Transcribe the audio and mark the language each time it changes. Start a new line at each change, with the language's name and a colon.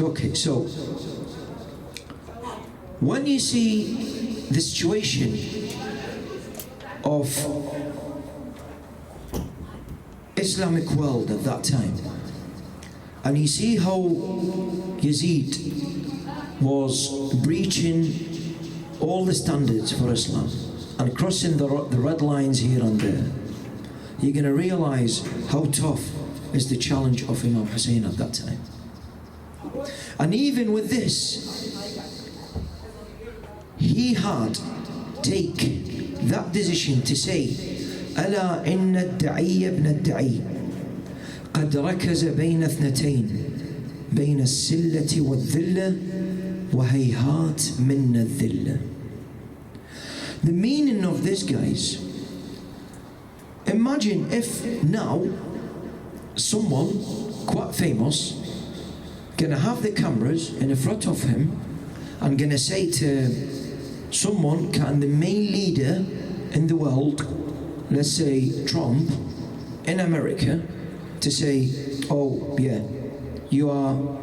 English: Okay, so when you see the situation of Islamic world at that time, and you see how Yazid was breaching all the standards for Islam and crossing the red lines here and there, you're going to realize how tough is the challenge of Imam Hussein at that time. And even with this, he had take that decision to say,
Arabic: ألا إن الدعي ابن الدعي قد ركز بين اثنتين بين السلة والذلة وهيهات من الذلة.
English: The meaning of this, guys, imagine if now someone quite famous gonna have the cameras in front of him and gonna say to someone, can the main leader in the world, let's say Trump in America, to say, oh yeah, you are,